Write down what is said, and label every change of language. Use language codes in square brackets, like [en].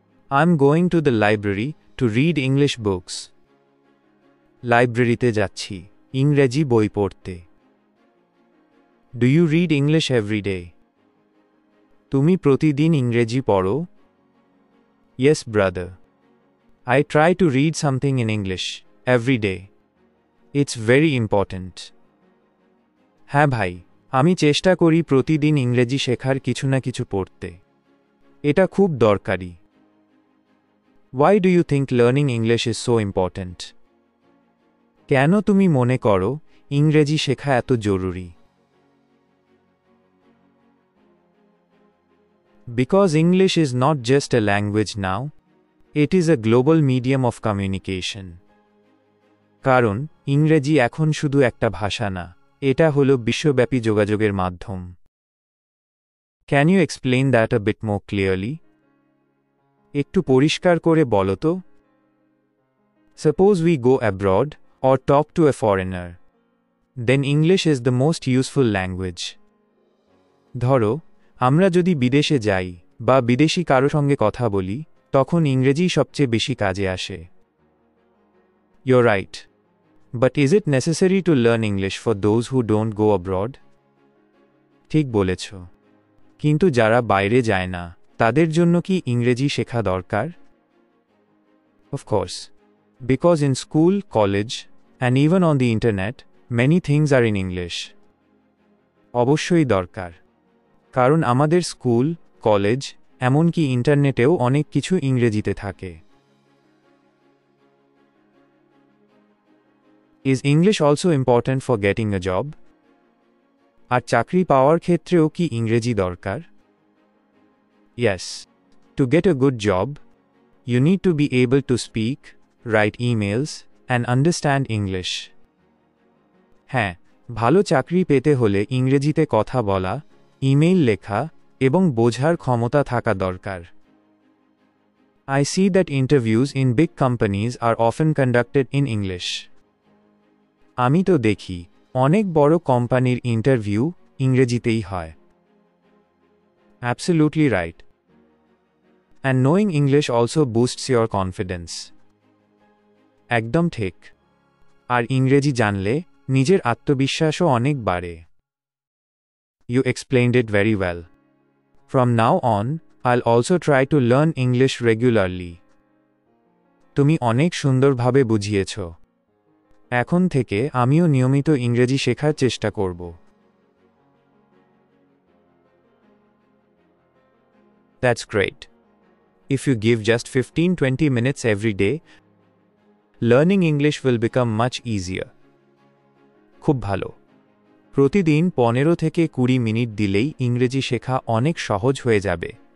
[en] I am going to the library to read English books. [bn] লাইব্রেরিতে যাচ্ছি ইংরেজি বই পড়তে। [en] Do you read English every day? [bn] তুমি প্রতিদিন ইংরেজি পড়ো? [en] Yes, brother. I try to read something in English every day. It's very important. [bn] হ্যাঁ ভাই, আমি চেষ্টা করি প্রতিদিন ইংরেজি শেখার কিছু না কিছু পড়তে। এটা খুব দরকারি। [en] Why do you think learning English is so important? [bn] কেন তুমি মনে করো ইংরেজি শেখা এত জরুরি? [en] Because English is not just a language now, it is a global medium of communication. [bn] কারণ ইংরেজি এখন শুধু একটা ভাষা না, এটা হলো বিশ্বব্যাপী যোগাযোগের মাধ্যম। [en] Can you explain that a bit more clearly? [bn] একটু পরিষ্কার করে বলো তো। [en] Suppose we go abroad or talk to a foreigner. Then English is the most useful language. [bn] ধরো আমরা যদি বিদেশে যাই বা বিদেশি কারো সঙ্গে কথা বলি তখন ইংরেজি সবচেয়ে বেশি কাজে আসে। [en] You're right. But is it necessary to learn English for those who don't go abroad? [bn] ঠিক বলেছ। কিন্তু যারা বাইরে যায় না তাদের জন্য কি ইংরেজি শেখা দরকার? [en] Of course. Because in school, college, and even on the internet, many things are in English. [bn] অবশ্যই দরকার। কারণ আমাদের স্কুল, কলেজ, এমনকি ইন্টারনেটেও অনেক কিছু ইংরেজিতে থাকে। [en] Is English also important for getting a job? [bn] আর চাকরি পাওয়ার ক্ষেত্রেও কি ইংরেজি দরকার? [en] Yes. To get a good job, you need to be able to speak, write emails, and understand English. [bn] হ্যাঁ, ভালো চাকরি পেতে হলে ইংরেজিতে কথা বলা, ইমেইল লেখা এবং বোঝার ক্ষমতা থাকা দরকার। [en] I see that interviews in big companies are often conducted in English. [bn] আমি তো দেখি অনেক বড় কোম্পানির ইন্টারভিউ ইংরেজিতেই হয়। [en] Absolutely right. And knowing English also boosts your confidence. [bn] একদম ঠিক। আর ইংরেজি জানলে নিজের আত্মবিশ্বাসও অনেক বাড়ে। [en] You explained it very well. From now on, I'll also try to learn English regularly. [bn] তুমি অনেক সুন্দরভাবে বুঝিয়েছ। এখন থেকে আমিও নিয়মিত ইংরেজি শেখার চেষ্টা করব। [en] That's great. If you give just 15-20 minutes every day, learning English will become much easier. [bn] খুব ভালো। প্রতিদিন 15 থেকে 20 মিনিট দিলেই ইংরেজি শেখা অনেক সহজ হয়ে যাবে।